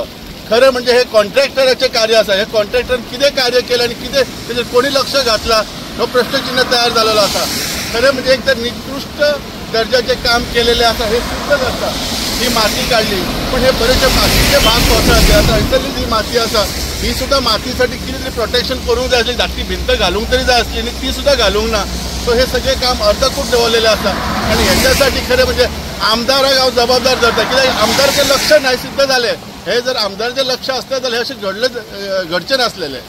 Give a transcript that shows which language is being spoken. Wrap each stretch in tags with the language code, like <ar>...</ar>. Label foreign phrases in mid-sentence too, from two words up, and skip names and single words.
<kok>खरं म्हणजे हे कॉन्ट्रॅक्टराचे कार्य असा. हे कॉन्ट्रॅक्टर किती कार्य केलं आणि किती त्याच्यात कोणी लक्ष घातला हो प्रश्नचिन्ह तयार झालेला असा. खरं म्हणजे एक तर निकृष्ट दर्जाचे काम केलेले असा हे सिद्ध असता. ही माती काढली पण हे बरेचसे मातीचे भाग कोसळते. आता इथली जी माती असा ही सुद्धा मातीसाठी किती तरी प्रोटेक्शन करूंक जाय असली, धाकटी भिंत घालूंक तरी जाय असली आणि ती सुद्धा घालूंक ना. सो हे सगळे काम अर्धकूट दवरलेले असतात. आणि ह्याच्यासाठी खरं म्हणजे आमदाराक हांव जबाबदार धरता, कित्याक आमदारचे लक्ष नाही सिद्ध झाले. हे जर आमदारचे लक्ष असले जाल्यार हे असे घडचे नसलेले.</kok>